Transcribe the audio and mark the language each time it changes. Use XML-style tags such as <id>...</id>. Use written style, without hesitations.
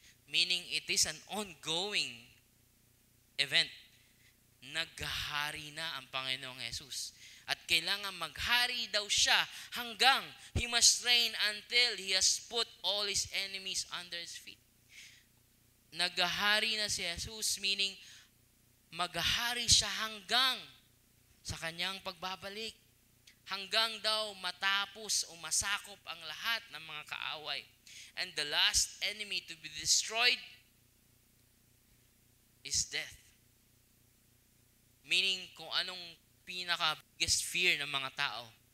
<en>Meaning it is an ongoing event.</en> <tl>Naghahari na ang Panginoong Jesus. At kailangan maghari daw siya hanggang</tl> <en>He must reign until He has put all His enemies under His feet.</en> <tl>Naghahari na si Jesus, meaning maghahari siya hanggang sa kanyang pagbabalik. Hanggang daw matapos o masakop ang lahat ng mga kaaway.</tl> <en>And the last enemy to be destroyed is death.</en> <tl>Meaning kung anong pinaka-biggest fear ng mga tao.</tl>